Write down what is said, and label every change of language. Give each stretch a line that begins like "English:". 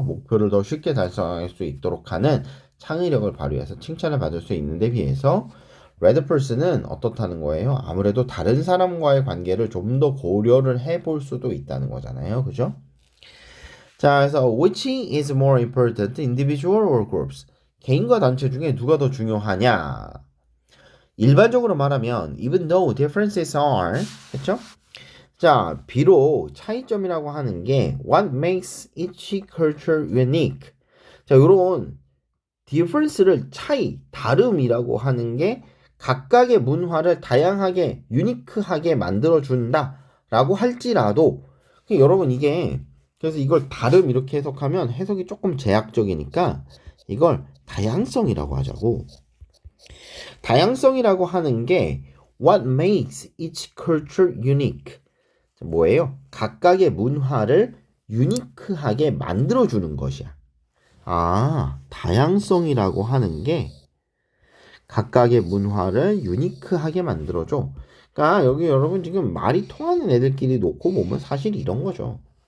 Korean: 목표를 더 쉽게 달성할 수 있도록 하는 창의력을 발휘해서 칭찬을 받을 수 있는데 비해서 red person은 어떻다는 거예요? 아무래도 다른 사람과의 관계를 좀 더 고려를 해볼 수도 있다는 거잖아요. 그죠? 자, 그래서
English: which is more important, individual or groups?
Korean: 개인과 단체 중에 누가 더 중요하냐? 일반적으로 말하면
English: even though differences are,
Korean: 그렇죠? 자, 비록 차이점이라고 하는 게
English: what makes each culture unique.
Korean: 자, 요런 difference를 다름이라고 하는 게 각각의 문화를 다양하게, 유니크하게 만들어준다 라고 할지라도, 여러분 이게, 그래서 이걸 다름 이렇게 해석하면 해석이 조금 제약적이니까 이걸 다양성이라고 하자고. 다양성이라고 하는 게
English: what makes each culture unique.
Korean: 뭐예요? 각각의 문화를 유니크하게 만들어주는 것이야. 아, 다양성이라고 하는 게 각각의 문화를 유니크하게 만들어줘. 그러니까 여기 여러분 지금 말이 통하는 애들끼리 놓고 보면 사실 이런 거죠.